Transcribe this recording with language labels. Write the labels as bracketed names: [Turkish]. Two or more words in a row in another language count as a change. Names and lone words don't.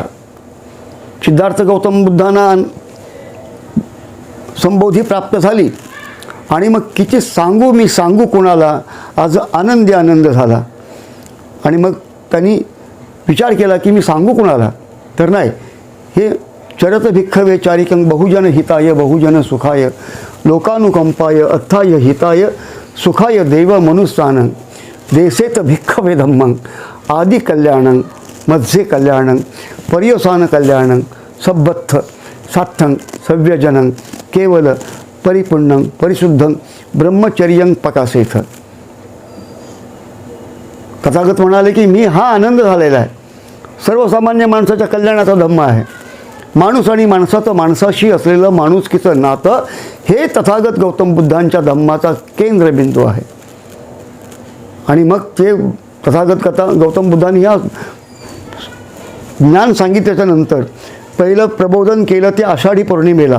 [Marathi] सिद्धार्थ गौतम बुद्धांना संबोधी प्राप्त झाली आणि मग किती सांगू मी सांगू कोणाला, आज आनंदी आनंद झाला. आणि मग त्यांनी विचार केला की मी सांगू कोणाला, तर नाही, हे [Pali] चरत भिक्खवे चारिकं बहुजन हिताय बहुजन सुखाय लोकानुकंपाय अथाय हिताय सुखाय देव मनुस्सानं देसेत भिक्खवे धम्मं आदि कल्याणं मध्ये कल्याणं पर्यवसान कल्याणं सब्बत्थ सात्थं सव्यजनं केवल परिपूर्णं परिशुद्धं ब्रह्मचर्यं पकासेथ. [Marathi] तथागत म्हणाले की मी हा आनंद झालेला आहे. सर्वसामान्य माणसाच्या कल्याणाचा धम्म आहे. माणूस आणि माणसाचं माणसाशी असलेलं माणुसकीचं नातं हे तथागत गौतम बुद्धांच्या धम्माचा केंद्रबिंदू आहे. आणि मग ते तथागत गौतम बुद्धांनी या ज्ञान सांगितल्याच्या नंतर पहिलं प्रबोधन केलं ते आषाढी पौर्णिमेला.